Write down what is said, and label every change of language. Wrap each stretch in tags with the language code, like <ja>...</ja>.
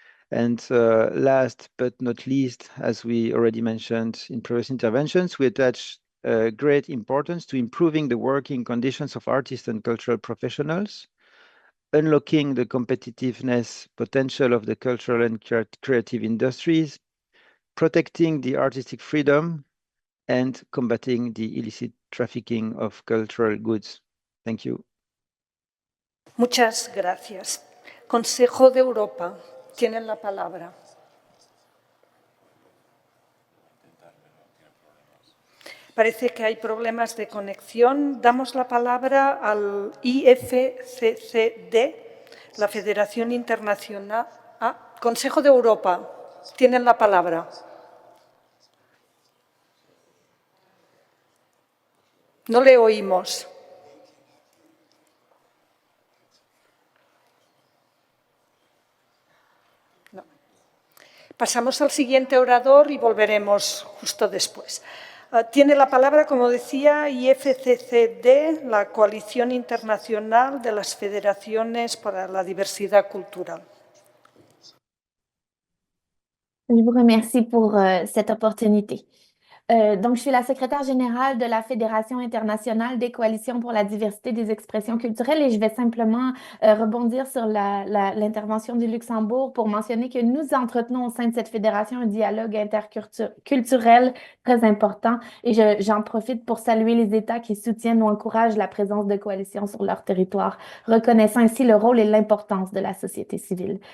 <en>And last but not least, as we already mentioned in previous interventions, we attach great importance to improving the working conditions of artists and cultural professionals, unlocking the competitiveness potential of the cultural and creative industries, protecting the artistic freedom, and combating the illicit trafficking of cultural goods. Thank you.</en> <es>Muchas gracias. Consejo de Europa, tienen la palabra. Parece que hay problemas de conexión. Damos la palabra al IFCCD, la Federación Internacional. Consejo de Europa, tienen la palabra. No le oímos. No. Pasamos al siguiente orador y volveremos justo después. Tiene la palabra, como decía, IFCCD, la Coalición Internacional de las Federaciones para la Diversidad Cultural.</es> <fr>Je vous remercie pour cette opportunité. Donc, je suis la secrétaire générale de la Fédération internationale des coalitions pour la diversité des expressions culturelles et je vais simplement rebondir sur l'intervention du Luxembourg pour mentionner que nous entretenons au sein de cette fédération un dialogue interculturel très important et j'en profite pour saluer les États qui soutiennent ou encouragent la présence de coalitions sur leur territoire, reconnaissant ainsi le rôle et l'importance de la société civile.</fr>